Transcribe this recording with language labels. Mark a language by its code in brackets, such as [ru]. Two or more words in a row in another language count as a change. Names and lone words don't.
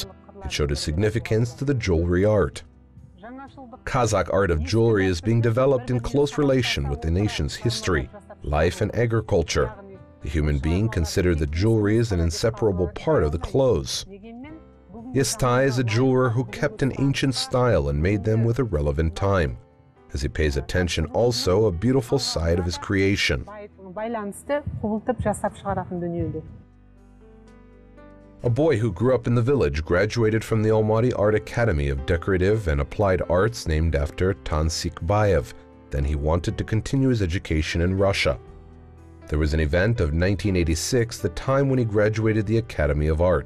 [en] It showed a significance to the jewelry art. Kazakh art of jewelry is being developed in close relation with the nation's history, life, and agriculture. The human being considered the jewelry as an inseparable part of the clothes. Yestai is a jeweler who kept an ancient style and made them with a relevant time, as he pays attention also a beautiful side of his creation. [kk] байланысты құбылтып жасап шығаратын дүниелер. [en] A boy who grew up in the village graduated from the Almaty Art Academy of Decorative and Applied Arts named after Tansikbayev. Then he wanted to continue his education in Russia. There was an event of 1986, the time when he graduated the Academy of Art.